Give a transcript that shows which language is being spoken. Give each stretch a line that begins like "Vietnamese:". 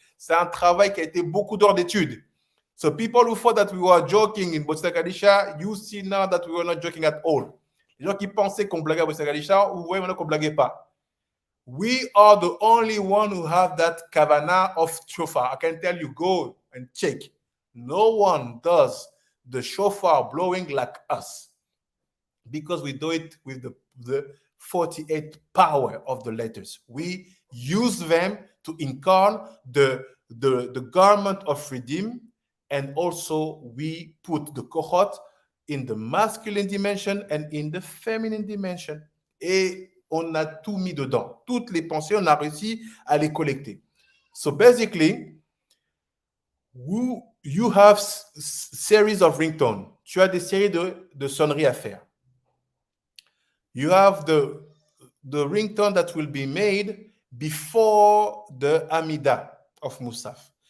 French: C'est un travail qui a été beaucoup d'heures d'études.
English: So people who thought that we were joking in Botsakalisha, you see now that we were not joking at all.
French: Les gens qui pensaient qu'on blaguait à Botsakalisha, vous voyez maintenant qu'on blaguait pas.
English: We are the only one who have that kavanah of shofar. I can tell you, go and check. No one does the shofar blowing like us, because we do it with the 48 power of the letters. We use them to incarn the garment of redeem, and also we put the kohot in the masculine dimension and in the feminine dimension.
French: Et on a tout mis dedans. Toutes les pensées, on a réussi à les collecter.
English: So basically, you have series of ringtones.
French: Tu as des séries de sonneries à faire.
English: You have the ringtone that will be made before the Amida of Musaf.